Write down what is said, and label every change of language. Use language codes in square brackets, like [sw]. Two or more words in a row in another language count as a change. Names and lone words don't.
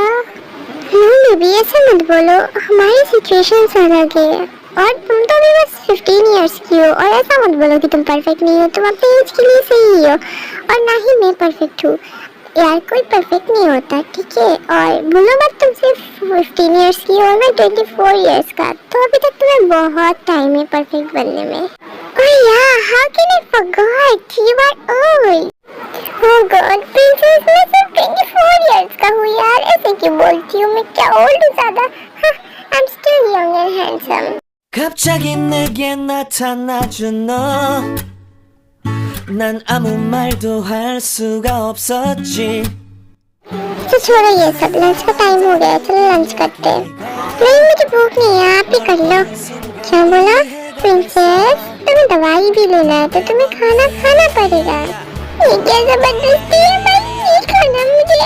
[en] No baby, [hi] ऐसा मत बोलो, हमारी सिचुएशन अलग है, और तुम तो भी बस 15 इयर्स की हो, और ऐसा मत बोलो कि तुम परफेक्ट नहीं हो, तुम अपने एज के लिए सही हो, और ना ही मैं परफेक्ट हूँ यार, कोई परफेक्ट नहीं होता, ठीक है? और बोलो मत तुम सिर्फ 15 इयर्स की हो, मैं 24 इयर्स का, तो अभी तक तुम्हें बहुत टाइम है परफेक्ट बनने में। ओह यार, [en] How can I forgot, you are old. Oh God princess, [hi] मैं सिर्फ 24 इयर्स का हूँ यार, ऐसे क्यों बोलती हूँ? मैं क्या ओल्ड हूँ ज्यादा? [en] I am still young and handsome. [ko] 갑자기 내게 나타나준 너, 난 아무 말도 할 수가 없었지. [hi] तो छोड़ो ये सब, लंच का टाइम हो गया, चलो लंच करते हैं। नहीं मुझे भूख नहीं है, आप ही कर लो। क्या बोला प्रिंसेस? तुम्हें दवाई भी लेना है तो तुम्हें खाना खाना पड़ेगा। ये क्या जबरदस्ती है भाई, नहीं खाना मुझे।